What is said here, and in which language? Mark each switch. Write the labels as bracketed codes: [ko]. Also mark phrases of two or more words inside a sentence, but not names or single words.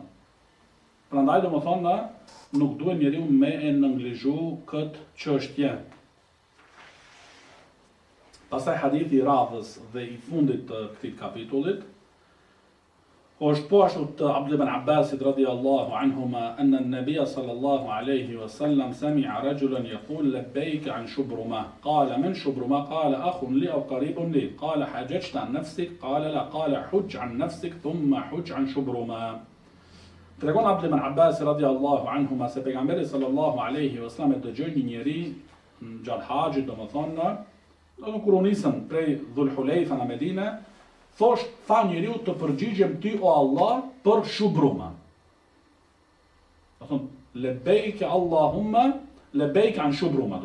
[sq] Prandaj domethënë nuk duhet njeriu me e nënglizhu këtë çështje. Pastaj hadithi i radhës dhe i fundit të këtij kapitullit është po ashtu të Abdullah ibn Abbasit [ar] رضي الله عنهما أن النبي صلى الله عليه وسلم سمع رجلا يقول لبيك عن شبرمة قال من شبرمة قال أخ لي أو قريب لي قال حججت عن نفسك قال لا قال حج عن نفسك ثم حج عن شبرمة. [sq] Tregon Abdullah ibn Abbas [ar] رضي الله عنهما [sq] se pejgamberi [ar] صلى الله عليه وسلم [sq] dëgjoi një njeri gjatë haxhit domethënë kur u nisën prej Dhul Hulejfa në Medinë, tha njeriu të përgjigjem ty o Allah për shubruma. Do thonë [ar] لبيك اللهم لبيك عن شبرمة.